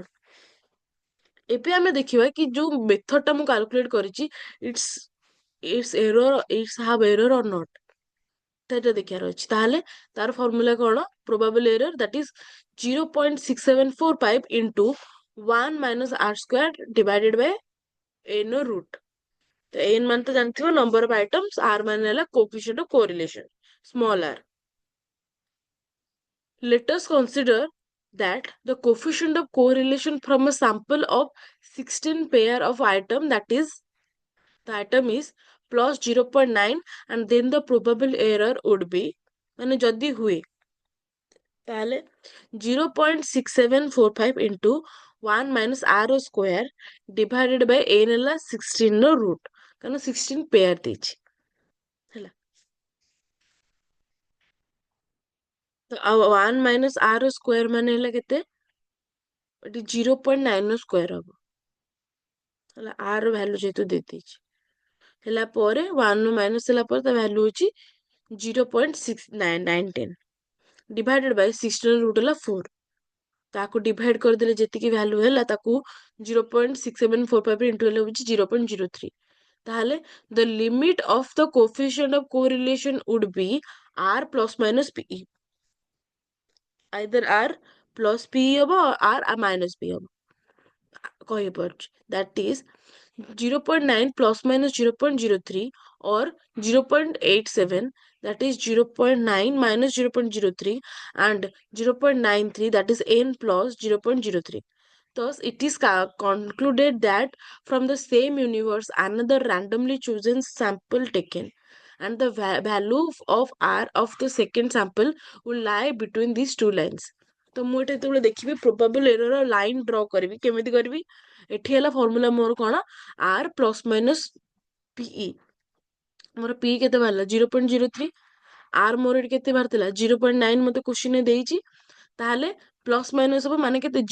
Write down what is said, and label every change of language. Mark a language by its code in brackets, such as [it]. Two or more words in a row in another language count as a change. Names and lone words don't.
[or] ଏବେ ଆମେ ଦେଖିବା କି ଯୋଉ ମେଥଡଟା ମୁଁ କାଲକୁଲେଟ କରିଛି, [en] its its have error or not, [or] ସେଇଟା ଦେଖିବାର ଅଛି। ତାହେଲେ ତାର ଫର୍ମୁଲା କଣ? [en] probable error that is 0.6745 into 1 minus r square divided by n ର root। [or] ତ n ମାନେ ତ ଜାଣିଥିବ [en] number of items, [or] r ମାନେ ହେଲା [en] coefficient of correlation, small r. Let us consider that the coefficient of correlation from a sample of 16 pair of item, that is the item is plus 0.9 and then the probable error would be, [or] ମାନେ ଯଦି ହୁଏ ତାହେଲେ [en] 0.6745 into 1 minus r square divided by n [or] ହେଲା 16 ର root, କାରଣ 16 ପେୟାର ଦେଇଛି। ହେଲା, ତ ଆଉ [en] 1 minus r square [or] ମାନେ ହେଲା କେତେ? ଏଠି 0.9 ର ସ୍କୋୟାର ହବ। ହେଲା, r ର ଭ୍ୟାଲୁ ଯେହେତୁ ଦେଇଦେଇଛି, ହେଲା ପରେ 1 ରୁ ମାଇନସ୍ ହେଲା ପରେ ତା ଭ୍ୟାଲୁ ହଉଛି 0.6910 [en] divided by [or] 16 ର ରୁଟ୍ ହେଲା 4। ତାକୁ ଡିଭାଇଡ୍ କରିଦେଲେ ଯେତିକି ଭ୍ୟାଲୁ ହେଲା ତାକୁ 0.6745 ଇଣ୍ଟୁ ହେଲେ ହଉଛି 0.03। [en] ତାହେଲେ the limit of the coefficient of correlation would be r plus minus pe, either r plus pe ହବ r minus p [or] ହବ, କହିପାରୁଛି। [en] that is 0.9 plus minus 0.03 or 0.87, that is 0.9 minus 0.03 and 0.93, that is n plus 0.03. Thus, it is concluded that from the same universe, another randomly chosen sample taken and the value of r of the second sample will lie between these two lines. [or] ତ ମୁଁ ଏଠି ଯେତେବେଳେ ଦେଖିବି [en] probable error line draw [or] କରିବି, କେମିତି କରିବି? ଏଠି ହେଲା ଫର୍ମୁଲା ମୋର କଣ? [en] r plus minus pe. [or] ମୋର ପି କେତେ ବାହାରିଲା? 0.03। r ମୋର ଏଠି କେତେ ବାହାରିଥିଲା? 0.9 ମତେ କ୍ୱେଶ୍ଚିନରେ ଦେଇଛି। ତାହେଲେ [en] plus minus [or] ହବ ମାନେ କେତେ?